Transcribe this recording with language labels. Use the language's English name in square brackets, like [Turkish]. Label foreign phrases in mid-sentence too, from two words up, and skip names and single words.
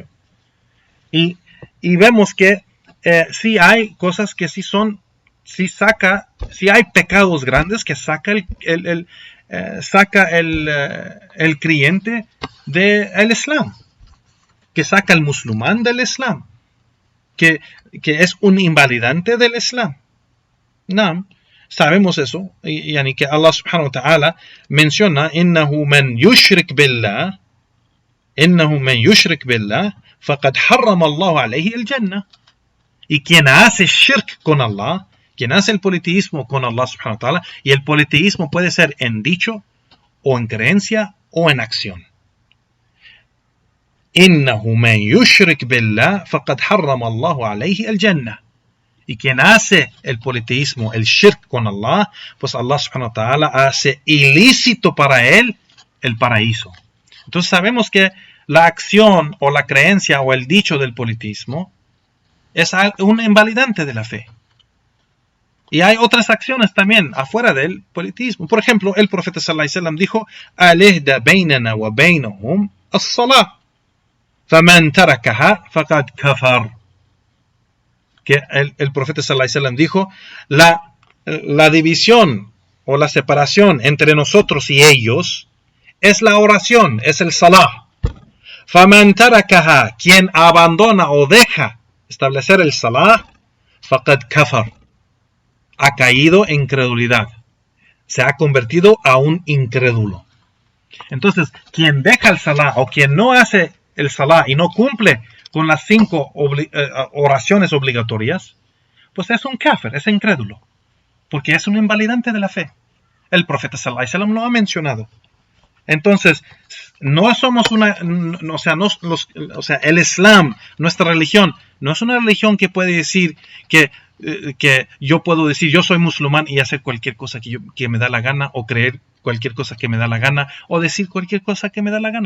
[Spanish] Y vemos que sí hay cosas que sí hay pecados grandes que saca el creyente del Islam, que saca el musulmán del Islam, que es un invalidante del Islam. No, sabemos eso, y que Allah [Arabic] سبحانه وتعالى [Spanish] menciona, [Arabic] إنه من يشرك بالله فقد حرم الله عليه الجنة. [Spanish] Y quien hace shirk con Allah, quien hace el politeísmo con Allah [Arabic] سبحانه وتعالى, [Spanish] y el politeísmo puede ser en dicho, o en creencia, o en acción. [Arabic] إنه من يشرك بالله فقد حرم الله عليه الجنة. [Spanish] Y quien hace el politeísmo, el shirk con Allah, pues Allah [Arabic] سبحانه وتعالى [Spanish] hace ilícito para él el paraíso. Entonces sabemos que la acción o la creencia o el dicho del politeísmo es un invalidante de la fe. Y hay otras acciones también afuera del politeísmo. Por ejemplo, el profeta [Arabic] صلى الله عليه وسلم dijo: "العهد بيننا وبينهم الصلاة. فمن تركها فقد كفر." [Spanish] Que el profeta [Arabic] صلى الله عليه وسلم [Spanish] dijo: la división o la separación entre nosotros y ellos es la oración, es el salah. [Arabic] فمن تركها, [Spanish] quien abandona o deja establecer el salah, [Arabic] فقد كفر, [Spanish] ha caído en incredulidad, se ha convertido a un incrédulo. Entonces, quien deja el salah o quien no hace el salah y no cumple con las 5 oraciones obligatorias, pues es un kafir, es incrédulo, porque es un invalidante de la fe. El profeta [Arabic] صلى الله عليه وسلم [Spanish] lo ha mencionado. Entonces, no somos el Islam, nuestra religión, no es una religión que puede decir que yo puedo decir yo soy musulmán y hacer cualquier cosa que me da la gana, o creer cualquier cosa que me da la gana, o decir cualquier cosa que me da la gana.